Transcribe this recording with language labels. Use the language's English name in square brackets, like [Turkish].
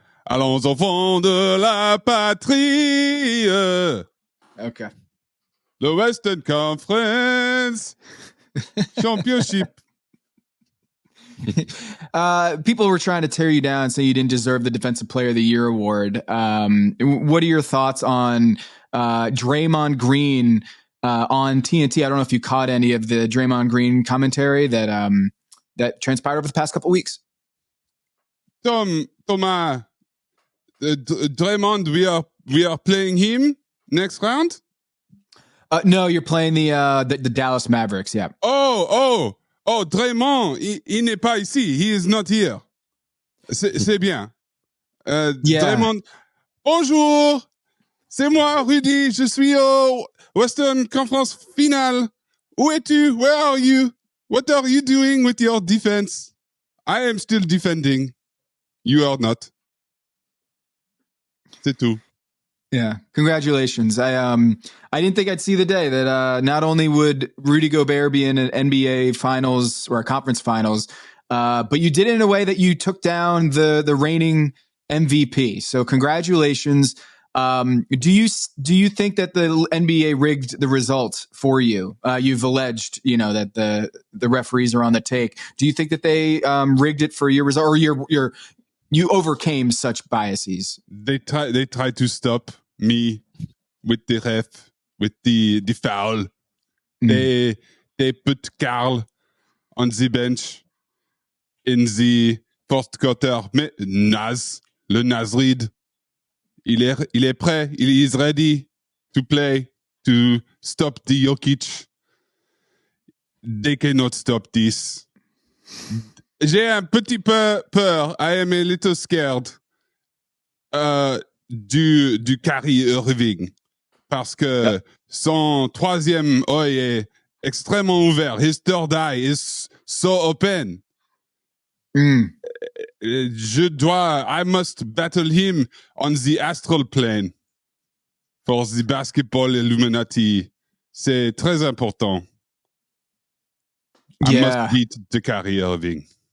[French] Allons enfants de la patrie. [English] Okay. The Western Conference Championship. People were trying to tear you down, saying you didn't deserve the Defensive Player of the Year award. What are your thoughts on Draymond Green on TNT? I don't know if you caught any of the Draymond Green commentary that transpired over the past couple of weeks. Thomas, Draymond, we are playing him next round. No, you're playing the Dallas Mavericks. Yeah. [French] Oh, Draymond, il n'est pas ici. [English] He is not here. [French] C'est bien. [English] Draymond, bonjour. [French] C'est moi, Rudy. Je suis au Western Conference Finale. Où es-tu? [English] Where are you? What are you doing with your defense? I am still defending. You are not. [French] C'est tout. [English] Yeah, congratulations. I didn't think I'd see the day that not only would Rudy Gobert be in an NBA Finals or a conference Finals, but you did it in a way that you took down the reigning MVP. So congratulations. Do you think that the NBA rigged the results for you? You've alleged, that the referees are on the take. Do you think that they rigged it for your result, or you overcame such biases. They try to stop me with the ref, with the foul. They put Carl on the bench in the fourth quarter. [French] Mais le Naz Reid, il est prêt. [English] He is ready to play, to stop the Jokic. They cannot stop this. [French] J'ai un petit peu peur. [English] I am a little scared du Kyrie Irving. [French] Parce que son troisième œil est extrêmement ouvert. [English] His third eye is so open. I must battle him on the astral plane for the Basketball Illuminati. [French] C'est très important. [English] I must beat the Kyrie Irving.